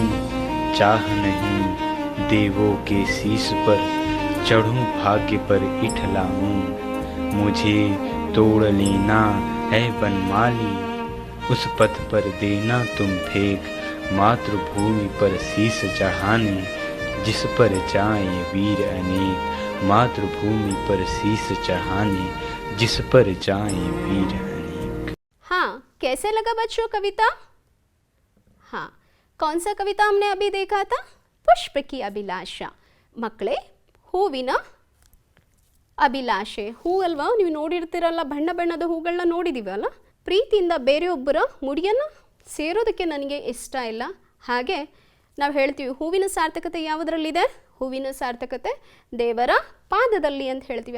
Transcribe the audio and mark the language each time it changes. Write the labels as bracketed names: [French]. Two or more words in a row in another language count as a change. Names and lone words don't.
[Hindi] चाह नहीं देवों के शीश पर चढ़ूं भाग्य पर इठलाऊं, मुझे तोड़ लेना है बनमाली उस पथ पर देना तुम फेंक, मातृभूमि पर शीश चढ़ाने जिस पर जाए वीर अनेक, मातृभूमि पर शीश चढ़ाने जिस पर जाए वीर अनेक। हाँ, कैसे लगा बच्चों कविता? हाँ, कौन सा कविता हमने अभी देखा था? पुष्प की अभिलाषा. [Kannada] ಮಕ್ಕಳೇ, ಹೂವಿನ ಅಭಿಲಾಷೆ. ಹೂ ಅಲ್ವಾ, ನೀವು ನೋಡಿರ್ತೀರಲ್ಲ, ಬಣ್ಣ ಬಣ್ಣದ ಹೂಗಳನ್ನ ನೋಡಿದ್ದೀವಲ್ಲ. ಪ್ರೀತಿಯಿಂದ ಬೇರೆಯೊಬ್ಬರ ಮುಡಿಯನ್ನು ಸೇರೋದಕ್ಕೆ ನನಗೆ ಇಷ್ಟ ಇಲ್ಲ. ಹಾಗೆ ನಾವು ಹೇಳ್ತೀವಿ ಹೂವಿನ ಸಾರ್ಥಕತೆ ಯಾವುದರಲ್ಲಿದೆ? ಹೂವಿನ ಸಾರ್ಥಕತೆ ದೇವರ ಪಾದದಲ್ಲಿ ಅಂತ ಹೇಳ್ತೀವಿ.